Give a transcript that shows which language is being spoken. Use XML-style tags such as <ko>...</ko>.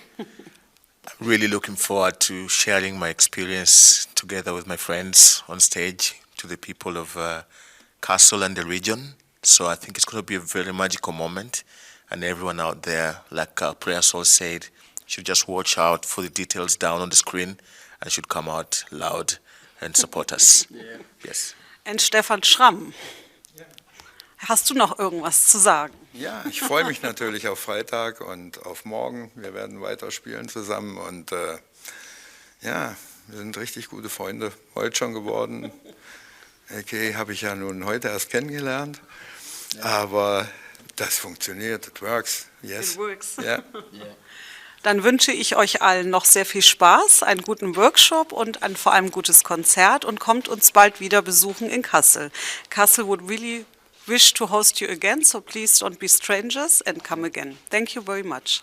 <en>I'm really looking forward to sharing my experience together with my friends on stage to the people of Kassel and the region. So I think it's going to be a very magical moment. And everyone out there, like PrayerSoul said, should just watch out for the details down on the screen and should come out loud and support us. Yeah. Yes.</en> <de>Und Stefan Schramm, hast du noch irgendwas zu sagen? Ja, ich freue mich natürlich auf Freitag und auf morgen. Wir werden weiterspielen zusammen und ja, wir sind richtig gute Freunde heute schon geworden. AK habe ich ja nun heute erst kennengelernt, aber das funktioniert,</de> <en>it works, yes. It works.</en> <de>Ja. Dann wünsche ich euch allen noch sehr viel Spaß, einen guten Workshop und vor allem ein gutes Konzert und kommt uns bald wieder besuchen in Kassel.</de> <en>Kassel would really wish to host you again, so please don't be strangers and come again. Thank you very much.</en>